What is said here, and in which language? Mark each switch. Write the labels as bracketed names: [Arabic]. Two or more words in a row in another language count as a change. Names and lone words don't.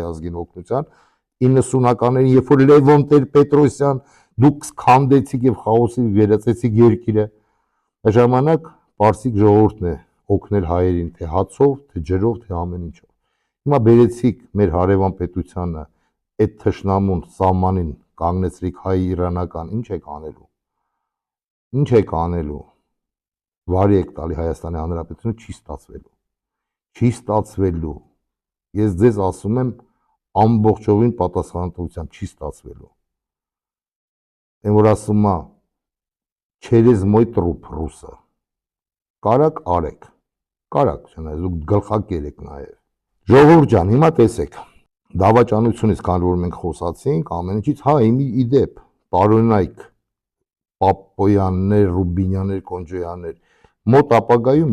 [Armenian] ազգին օգնության, 90-ականներին, երբ որ Լևոն Տեր-Պետրոսյան դուք քանդեցիք եւ խաոսի վերածեցիք երկիրը, այդ ժամանակ պարսիկ ժողովուրդն է օգնել հայերին, թե հացով, թե ջրով, թե ամեն ինչով։ Հիմա բերեցիք մեր հարևան պետությանը, այդ թշնամուն սահմանին կանգնեցրիք հայ-իրանական, ինչ եք անելու։ Ինչ եք անելու։ Վարի եք տալի Հայաստանի Հանրապետությունը, չի ստացվելու։ Չի ստացվելու։ Ես ձեզ ասում եմ ամբողջովին պատասխանատվությամբ, չի ստացվելու։ Այն որ ասում է [Russian] через мой труп [Armenian] ռուսը։ Կարակ արեք։ Կարակ, չնայած դուք գլխակեր եք նաև։ Ժողովուրդ ջան, հիմա տեսեք։ Դավաճանությունից, քանի որ մենք խոսացինք, ամեն ինչից, հա, իդեպ, պարոնայք, Պապոյաններ, Ռուբինյաններ, Կոնջոյաններ, մոտ ապագայում